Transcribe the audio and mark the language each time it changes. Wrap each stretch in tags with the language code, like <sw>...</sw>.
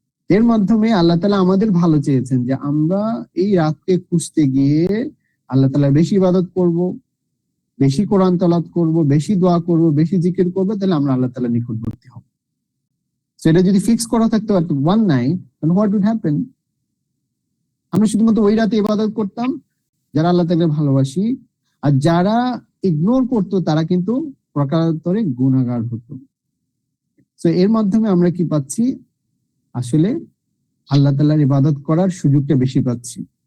<bn>এর মাধ্যমে আল্লাহ তাআলা আমাদের ভালো চেয়েছেন যে আমরা এই রাতকে খুঁজতে গিয়ে আল্লাহ তাআলা বেশি ইবাদত করব, বেশি কোরআন তেলাওয়াত করব, বেশি দোয়া করব, বেশি জিকির করব, তাহলে আমরা আল্লাহ তাআলার নিকটবর্তী হব। সেটা যদি ফিক্স করা থাকতো</bn> <en>at one night, then what would happen?</en> <bn>আমরা শুধুমাত্র ওই রাতে ইবাদত করতাম যারা আল্লাহ তাআলাকে ভালোবাসি, আর যারা ইগনোর করতো তারা কিন্তু প্রকারান্তরে গুনাহগার হতো। তো এর মাধ্যমে আমরা কি পাচ্ছি? আসলে আল্লাহ তাআলার ইবাদত করার সুযোগটা বেশি পাচ্ছি।</bn>